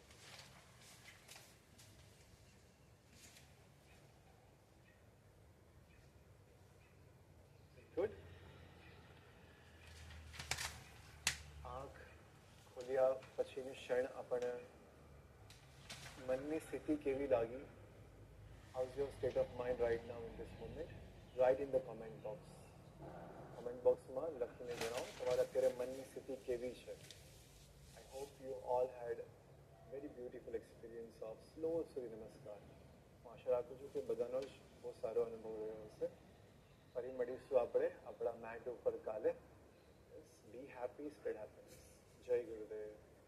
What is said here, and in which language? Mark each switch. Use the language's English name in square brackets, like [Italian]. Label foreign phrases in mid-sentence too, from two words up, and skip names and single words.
[English] ગુડ. [Gujarati] આંખ ખોલ્યા પછીની ક્ષણ આપણને મનની સ્થિતિ કેવી લાગી? [English] How's your state of mind right now in this moment? Write in the comment box. Comment box [Gujarati] માં લખીને જણાવો તમારા અત્યારે મનની સ્થિતિ કેવી છે. [English] I hope you all had very beautiful experience of slow સૂર્ય નમસ્કાર. [Gujarati] હું આશા રાખું છું કે બધાનો જ બહુ સારો અનુભવ રહ્યો હશે. ફરી મળીશું આપણે આપણા મેટ ઉપર કાલે. [English] Be happy, spread happiness. [Gujarati] જય ગુરુદેવ.